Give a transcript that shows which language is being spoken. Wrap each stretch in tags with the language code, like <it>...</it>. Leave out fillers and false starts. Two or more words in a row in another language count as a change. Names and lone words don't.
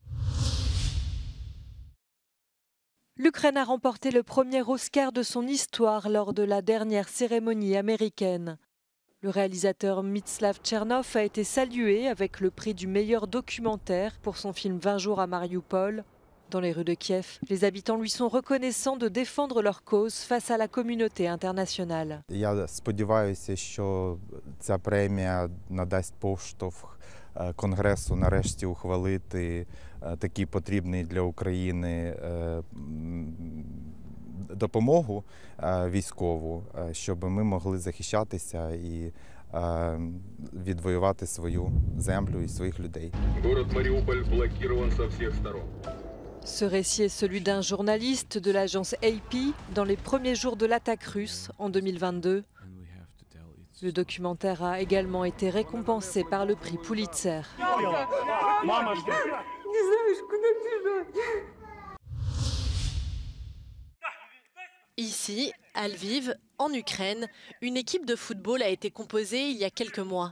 <fr>L'Ukraine a remporté le premier Oscar de son histoire lors de la dernière cérémonie américaine. Le réalisateur Mstislav Tchernov a été salué avec le prix du meilleur documentaire pour son film 20 jours à Marioupol. Dans les rues de Kiev, les habitants lui sont reconnaissants de défendre leur cause face à la communauté internationale.</fr> <uk>Я сподіваюся, що ця премія надасть поштовх Конгресу нарешті ухвалити такий потрібний для України допомогу військову, щоб ми могли захищатися і відвоювати свою землю і своїх людей.</uk> <ru>Город Мариуполь блокирован со всех сторон.</ru> <fr>Ce récit est celui d'un journaliste de l'agence AP dans les premiers jours de l'attaque russe en 2022. Le documentaire a également été récompensé par le prix Pulitzer. Ici, à Lviv, en Ukraine, une équipe de football a été composée il y a quelques mois.</fr>